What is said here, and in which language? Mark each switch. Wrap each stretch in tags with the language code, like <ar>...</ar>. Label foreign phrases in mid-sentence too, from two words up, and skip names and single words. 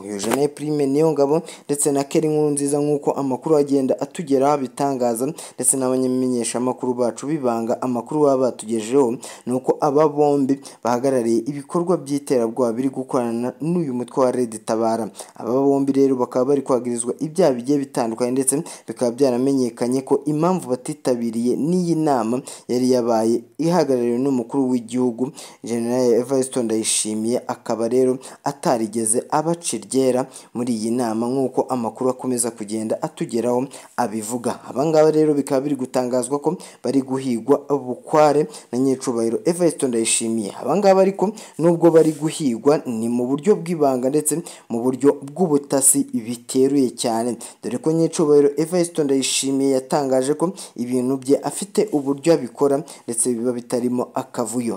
<rw>General Prime Niyongabo ndetse na Keri Nkurunziza nk'uko amakuru agenda atugeraho abitangaza ndetse n'abamenyesha amakuru bacu bibanga amakuru baba batugejeho, nuko aba bombi bahagarariye ibikorwa by'iterabwoba biri gukorana n'uyu mutwe wa Red Tabara. Aba bombi rero bakaba bari kwagirizwa ibyaha bigiye bitandukanye, ndetse bikaba byaramenyekanye ko impamvu batitabiriye n'iyi nama yari yabaye yari ihagarariwe n'umukuru w'igihugu General Evariste Ndayishimiye, akaba rero atarigeze abaciryera muri iyi nama nk'uko amakuru akomeza kugenda atugeraho abivuga. Abangaba rero bikaba biri gutangazwa ko bari guhigwa bukware na nyecubahiro Evariste Ndayishimiye. Abangaba ariko nubwo bari guhigwa ni mu buryo bw'ibanga ndetse mu buryo bw'ubutasi biteruye cyane, dore ko nyecubahiro Evariste Ndayishimiye yatangaje ko ibintu bye afite uburyo abikora ndetse biba bitarimo akavuyo.</rw>